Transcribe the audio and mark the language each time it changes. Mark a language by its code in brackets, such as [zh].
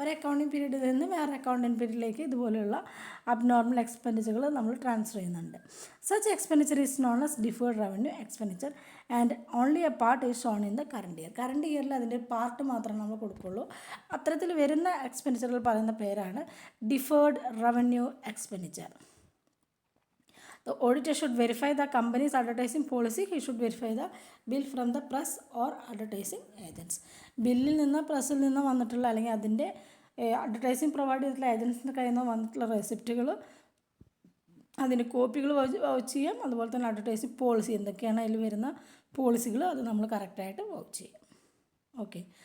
[ml] ഒരു അക്കൗണ്ടിങ് പീരീഡിൽ നിന്ന് വേറെ അക്കൗണ്ടിങ് പീരീഡിലേക്ക് ഇതുപോലെയുള്ള അബ്നോർമൽ എക്സ്പെൻഡിച്ചറുകൾ നമ്മൾ ട്രാൻസ്ഫർ ചെയ്യുന്നുണ്ട്. [en] Such expenditure is known as deferred revenue expenditure and only a part is shown in the current year. [ml] Current ഇയറിൽ അതിൻ്റെ പാർട്ട് മാത്രമേ നമ്മൾ കൊടുക്കുള്ളൂ. അത്തരത്തിൽ വരുന്ന എക്സ്പെൻഡിച്ചറുകൾ പറയുന്ന പേരാണ് deferred revenue expenditure. [en] The auditor should verify the company's advertising policy. He should verify the bill from the press or advertising agents. [ml] ബില്ലിൽ നിന്ന് പ്രസ്സിൽ നിന്ന് വന്നിട്ടുള്ള അല്ലെങ്കിൽ അതിൻ്റെ അഡ്വർടൈസിങ് പ്രൊവൈഡ് ചെയ്തിട്ടുള്ള ഏജൻസിൻ്റെ കയ്യിൽ നിന്ന് വന്നിട്ടുള്ള റെസിപ്റ്റുകൾ, അതിൻ്റെ കോപ്പികൾ വൗച്ച് ചെയ്യാം. അതുപോലെ തന്നെ അഡ്വർടൈസിങ് പോളിസി എന്തൊക്കെയാണ് അതിൽ വരുന്ന പോളിസികൾ അത് നമ്മൾ കറക്റ്റായിട്ട് വൗച്ച് ചെയ്യാം. ഓക്കെ.